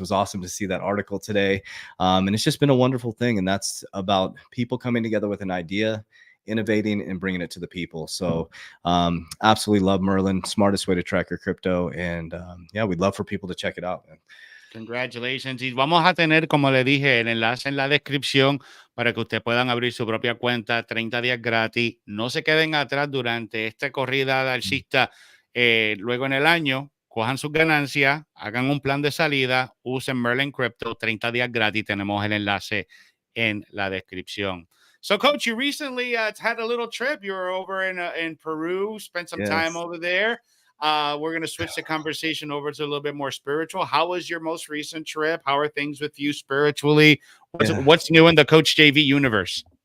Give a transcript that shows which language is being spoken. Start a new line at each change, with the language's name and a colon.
English: It was awesome to see that article today. And it's just been a wonderful thing. And that's about people coming together with an idea, innovating, and bringing it to the people. So absolutely love Merlin. Smartest way to track your crypto. And yeah, we'd love for people to check it out, man. Congratulations.
Spanish: Y vamos a tener, como le dije, el enlace en la descripción para que ustedes puedan abrir su propia cuenta, 30 días gratis. No se queden atrás durante esta corrida alcista. Luego en el año, cojan sus ganancias, hagan un plan de salida, usen Merlin Crypto, 30 días gratis. Tenemos el enlace en la descripción.
English: So, Coach, you recently had a little trip. You were over in Peru, spent some time over there. We're going to switch the conversation over to a little bit more spiritual. How was your most recent trip? How are things with you spiritually? What's new in the Coach JV universe?